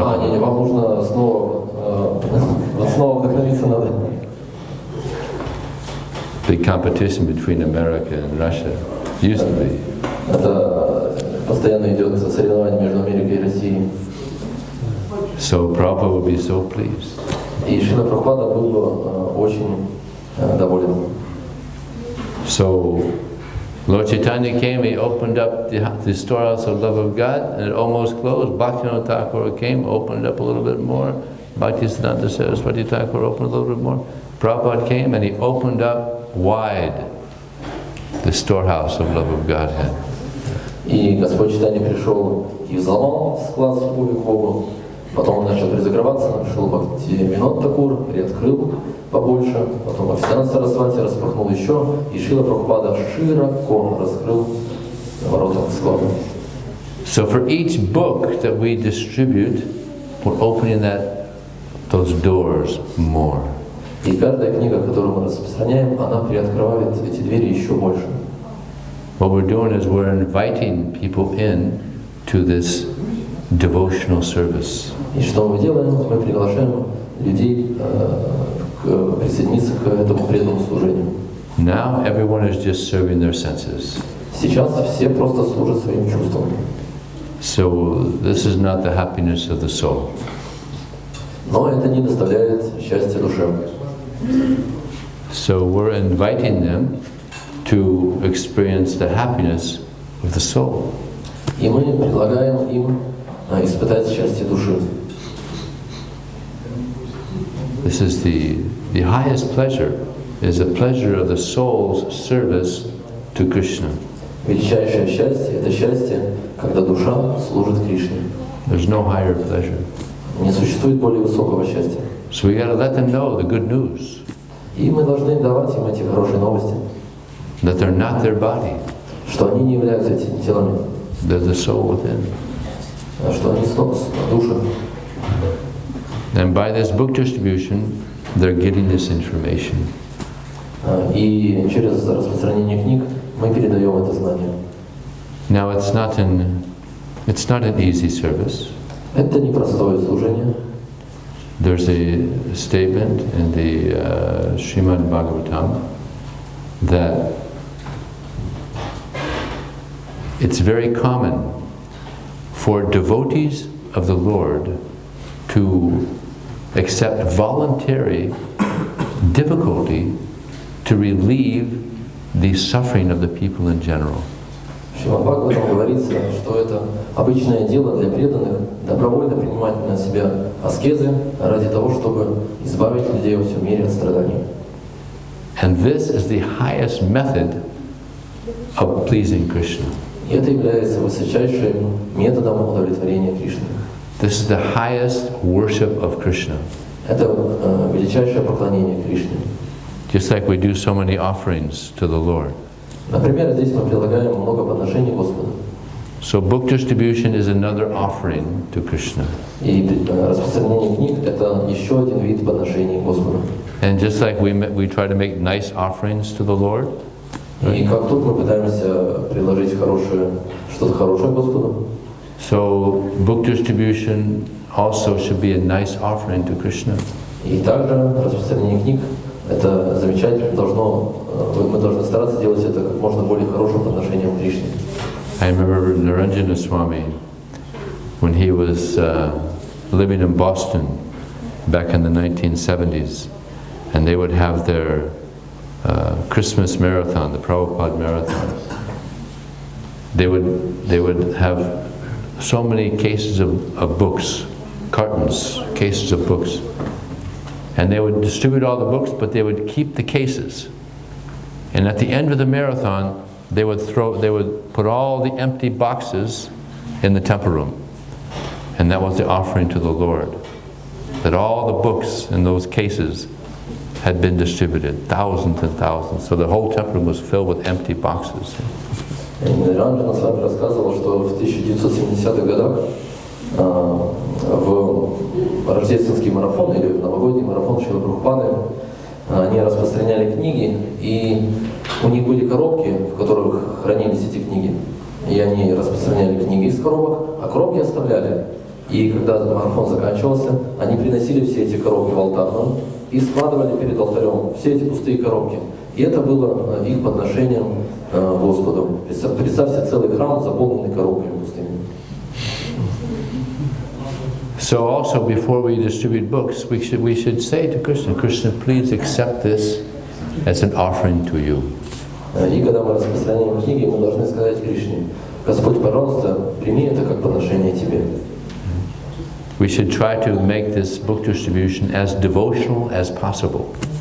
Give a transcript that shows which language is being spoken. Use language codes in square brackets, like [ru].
[ru] Не, вам нужно снова вдохновиться надо. [en] Big competition between America and Russia. Used to be. [ru] Это постоянно идет соревнование между Америкой и Россией. [en] So Prabhupada would be so pleased. [ru] И Шрила Прабхупада был бы очень доволен. [en] So Lord Chaitanya came, he opened up the storehouse of love of God, and it almost closed. Bhaktivinoda Thakur came, opened it up a little bit more. Bhaktisiddhanta Saraswati Thakur opened a little bit more. Prabhupada came and he opened up wide the storehouse of love of Godhead. [ru] И Господь Чайтанья пришел и взломал склад с любовью к Богу. Потом он начал перезагреваться, пришел Бхактивинод Такур, приоткрыл побольше. Потом Бхактисиддханта Сарасвати распахнул еще. И Шрила Прабхупада широко раскрыл ворота склада. [en] So for each book that we distribute, we're opening those doors more. [ru] И каждая книга, которую мы распространяем, она приоткрывает эти двери еще больше. [en] What we're doing is we're inviting people in to this devotional service. [ru] И что мы делаем? Мы приглашаем людей присоединиться к этому преданному служению. [en] Now everyone is just serving their senses. [ru] Сейчас все просто служат своим чувствам. [en] So this is not the happiness of the soul. [ru] Но это не доставляет счастья душе. [en] So we're inviting them to experience the happiness of the soul. [ru] И мы предлагаем им испытать счастье души. [en] This is the highest pleasure, is the pleasure of the soul's service to Krishna. [ru] Величайшее счастье – это счастье, когда душа служит Кришне. [en] There's no higher pleasure. [ru] Не существует более высокого счастья. [en] So we got to let them know the good news. [ru] И мы должны давать им эти хорошие новости. [en] That they're not their body. [ru] Что они не являются этими телами. [en] They're the soul within. [ru] Что они души. [en] And by this book distribution, they're getting this information. [ru] И через распространение книг мы передаем это знание. [en] Now it's not an easy service. [ru] Это непростое служение. [en] There's a statement in the Srimad Bhagavatam that it's very common for devotees of the Lord to accept voluntary difficulty to relieve the suffering of the people in general. [ru] В Шримад Бхагаватам говорится, что это обычное дело для преданных добровольно принимать на себя аскезы ради того, чтобы избавить людей во всем мире от страданий. [en] And this is the highest method of pleasing Krishna. [ru] И это является высочайшим методом удовлетворения Кришны. [en] This is the highest worship of Krishna. [ru] Это величайшее поклонение Кришне. [en] Just like we do so many offerings to the Lord. [ru] Например, здесь мы предлагаем много подношений Господу. [en] So book distribution is another offering to Krishna. [ru] И распространение книг – это еще один вид подношений Господу. [en] And just like we try to make nice offerings to the Lord. [ru] И как тут мы пытаемся приложить что-то хорошее Господу. [en] So book distribution also should be a nice offering to Krishna. [ru] И также распространение книг это замечательно мы должны стараться делать это как можно более хорошим подношением Кришне. [en] I remember Raджendra Swami when he was living in Boston back in the 1970s, and they would have their Christmas marathon, the Prabhupada marathon. They would have so many cases of books, cartons, cases of books. And they would distribute all the books, but they would keep the cases. And at the end of the marathon, they would put all the empty boxes in the temple room. And that was the offering to the Lord. That all the books in those cases had been distributed, thousands and thousands. So the whole temple room was filled with empty boxes. [ru] Раджендра с вами рассказывал, что в 1970-х годах в рождественский марафон или в новогодний марафон Шрилы Прабхупады они распространяли книги, и у них были коробки, в которых хранились эти книги. И они распространяли книги из коробок, а коробки оставляли. И когда марафон заканчивался, они приносили все эти коробки в алтарную и складывали перед алтарем все эти пустые коробки. И это было их подношением Господу. Представьте целый храм, заполненный коробками пустыми. [en] So also before we distribute books, we should say to Krishna, Krishna, please accept this as an offering to you. [ru] И когда мы распространяем книги, мы должны сказать Кришне: Господь, пожалуйста, прими это как подношение Тебе. [en] We should try to make this book distribution as devotional as possible.